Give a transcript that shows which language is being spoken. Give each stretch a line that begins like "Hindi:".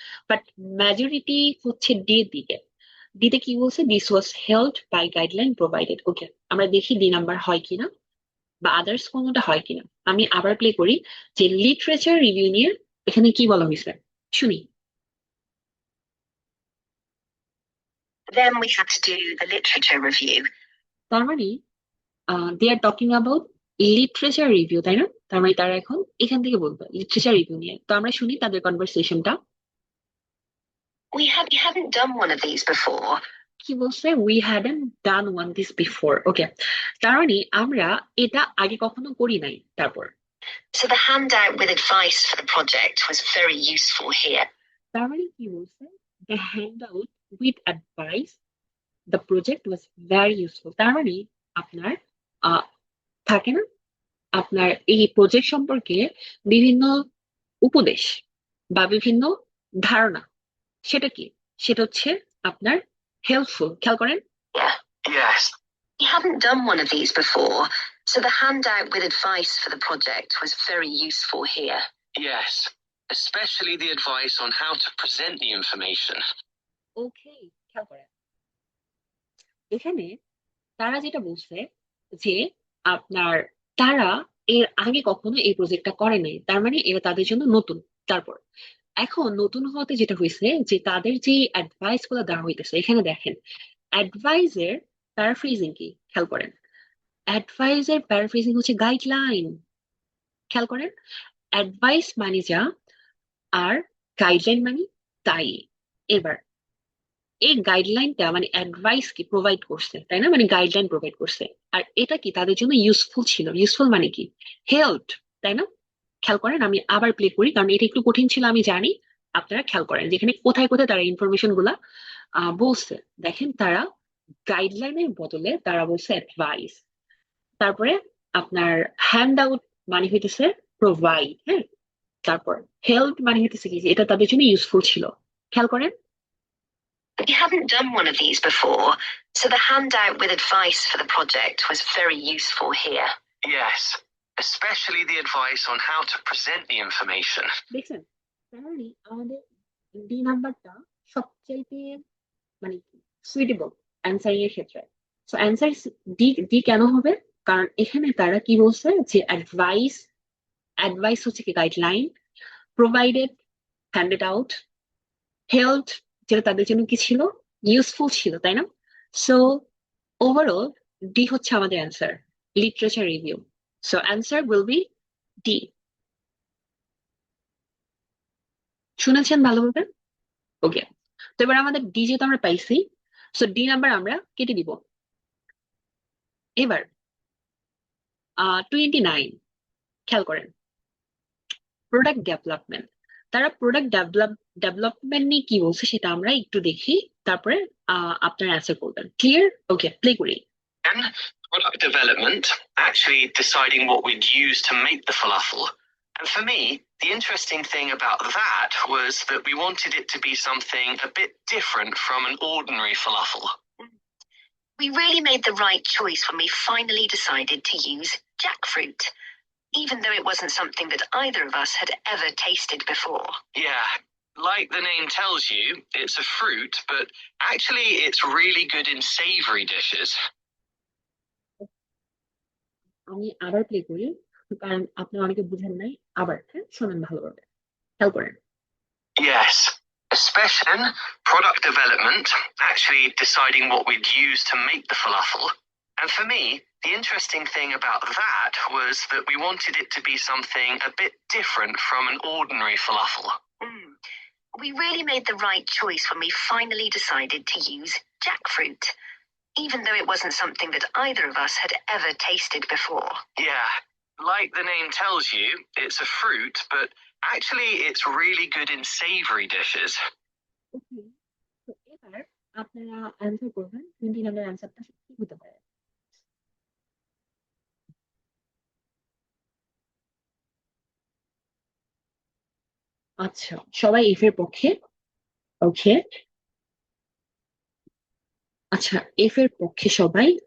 Bangla: But majority হচ্ছে D এর দিকে। ডিতে কি বলছে?
English: This was held by guideline provided.
Bangla: ওকে, আমরা দেখি ডি নাম্বার হয় কিনা বা আদার্স কোনোটা হয় কিনা। আমি আবার প্লে করি যে লিটারেচার রিভিউ নিয়ে এখানে কি বলা হয়েছে, শুনি।
English: Then we had to do the literature review.
Bangla: তার মানে
English: they are talking about literature review,
Bangla: তাই না? তার মানে তারা এখন এখান থেকে বলবে লিটারেচার রিভিউ নিয়ে। তো আমরা শুনি তাদের কনভারসেশনটা।
English: We haven't done one of these before.
Bangla: কি বলছে?
English: We hadn't done one this before.
Bangla: ওকে, তার মানে আমরা এটা আগে কখনো করি নাই। তারপর
English: So the handout with advice for the project was very useful here.
Bangla: তার মানে কি বলছে?
English: The handout with advice the project was very useful.
Bangla: তার মানে আপনার আহ, থাকে না, আপনার এই প্রজেক্ট সম্পর্কে বিভিন্ন উপদেশ বা বিভিন্ন ধারণা, সেটা কি? সেটা হচ্ছে আপনার হেল্পফুল। খেয়াল করেন।
English: Yeah. Yes. We haven't done one of these before, so the handout with advice for the project was very useful here. Yes, especially the advice on how to present the information.
Bangla: ওকে, খেয়াল করেন এখানে তারা যেটা বলছে যে আপনার তারা এর আগে কখনো এই প্রজেক্টটা করে নাই, তার মানে এটা তাদের জন্য নতুন। তারপর এখন নতুন হতে যেটা হয়েছে যে তাদের যে অ্যাডভাইস গুলো দেওয়া হইতেছে, এখানে দেখেন অ্যাডভাইজের প্যারাফ্রেজিং কি, খেয়াল করেন। অ্যাডভাইজের প্যারাফ্রেজিং হচ্ছে গাইডলাইন। খেয়াল করেন, অ্যাডভাইস মানে যা, আর গাইডলাইন মানে তাই। এবার এই গাইডলাইনটা মানে অ্যাডভাইস কি প্রোভাইড করছে, তাই না? মানে গাইডলাইন প্রোভাইড করছে, আর এটা কি তাদের জন্য ইউজফুল ছিল। ইউজফুল মানে কি? হেল্প, তাই না? খেয়াল করেন, আমি আবার প্লে করি কারণ এটা একটু কঠিন ছিল আমি জানি। আপনারা খেয়াল করেন যেখানে কোথায় কোথায় তারা ইনফরমেশন গুলা বলছে। দেখেন, তারা গাইডলাইনের বদলে তারা বলছে অ্যাডভাইস। তারপরে আপনার হ্যান্ড আউট মানে হইতেছে প্রোভাইড, হ্যাঁ। তারপর হেল্প মানে হইতেছে কি, যে এটা তাদের জন্য ইউজফুল ছিল। খেয়াল করেন।
English: We haven't done one of these before, so the handout with advice for the project was very useful here. Yes, especially the advice on how to present the information.
Bangla: দেখছেন, তাহলে আমাদের ডি নাম্বারটা সবচাইতে মানে suitable answering এর ক্ষেত্রে। So answer D. D কেন হবে? কারণ এখানে তারা কি বলছে যে অ্যাডভাইস, অ্যাডভাইস হচ্ছে কি guideline, provided, handed out, help, যেটা তাদের জন্য কি ছিল, ইউজফুল ছিল, তাই না? সো ওভারঅল ডি হচ্ছে আমাদের answer, literature review.
English: So answer will be D.
Bangla: শুনেছেন ভালোভাবে? ওকে, তো এবার আমাদের ডি যেহেতু আমরা পাইছি, সো ডি নাম্বার আমরা কেটে দিব। এবার 29, খেয়াল করেন, প্রোডাক্ট ডেভেলপমেন্ট। তারা প্রোডাক্ট ডেভেলপমেন্ট নিয়ে কি বলছে সেটা আমরা একটু দেখি, তারপরে আপনারা অ্যান্সার করবেন। ক্লিয়ার? ওকে, প্লে করি।
English: And product development, actually deciding what we'd use to make the falafel. And for me, the interesting thing about that was that we wanted it to be something a bit different from an ordinary falafel. We really made the right choice when we finally decided to use jackfruit, even though it wasn't something that either of us had ever tasted before. Yeah, like the name tells you, it's a fruit, but actually it's really good in savory dishes.
Bangla: আমি আবার play করি, কারণ আপনি অনেকে বুঝেন নাই। আবার হ্যাঁ, শোনেন ভালোভাবে, খেয়াল করেন।
English: Yes, especially in product development, actually deciding what we'd use to make the falafel. And for me, the interesting thing about that was that we wanted it to be something a bit different from an ordinary falafel. We really made the right choice when we finally decided to use jackfruit, even though it wasn't something that either of us had ever tasted before. Yeah, like the name tells you, it's a fruit, but actually it's really good in savory dishes.
Bangla: ওকে, তো এবার আপনারা answer করবেন 29 অ্যান্সারটা কি হতে পারে। আচ্ছা, সবাই এফ এর পক্ষে। ওকে, আচ্ছা, এফ এর পক্ষে সবাই।